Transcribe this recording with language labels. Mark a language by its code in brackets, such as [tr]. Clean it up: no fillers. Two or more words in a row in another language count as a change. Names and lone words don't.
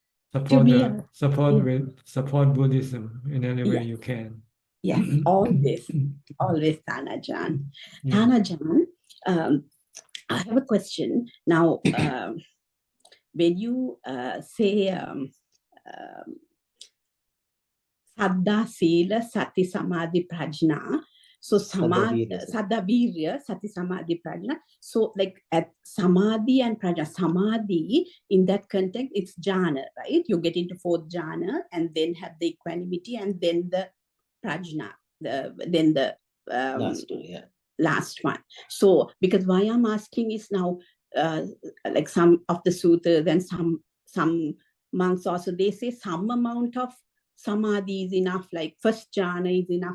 [en] Support Buddhism in any way you can. Yes, always Tanajan. Yeah. Tanajan, I have a question. Now, when you say [pi] Saddha, Sila, Sati, Samadhi, Prajna, so Samadhi, Saddha, Virya, Sati, Samadhi, Prajna. [en] So like at Samadhi and Prajna, Samadhi, in that context, it's jhana, right? You get into fourth jhana and then have the equanimity and then the prajna, then the last one. So because why I'm asking is now, like some of the sutras and some monks also, they say some amount of samadhi is enough, like first jhana is enough.